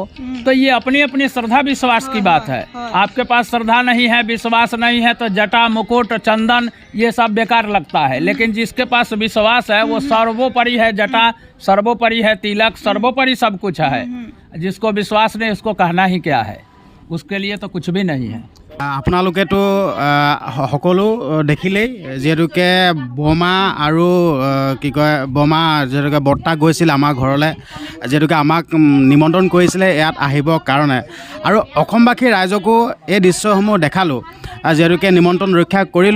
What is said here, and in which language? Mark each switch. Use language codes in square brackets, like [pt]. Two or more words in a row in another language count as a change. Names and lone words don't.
[hi] तो ये अपनी अपनी श्रद्धा विश्वास की बात है। आपके पास श्रद्धा नहीं है, विश्वास नहीं है तो जटा मुकुट चंदन ये सब बेकार लगता है। लेकिन जिसके पास विश्वास है वो सर्वोपरि है, जटा सर्वोपरि है, तिलक सर्वोपरि सब कुछ है। जिसको विश्वास नहीं उसको कहना ही क्या है, उसके लिए तो कुछ भी नहीं है। [as] আপোনালোকেতো সকলো দেখিলেই যিহেতুকে বমা আৰু কি কয় বমা যিহেতুকে বৰ্তা গৈছিল আমাৰ ঘৰলৈ, যিহেতুকে আমাক নিমন্ত্ৰণ কৰিছিলে ইয়াত আহিবৰ কাৰণে, আৰু অসমবাসী ৰাইজকো এই দৃশ্যসমূহ দেখালোঁ, যিহেতুকে নিমন্ত্ৰণ ৰক্ষা কৰিলোঁ।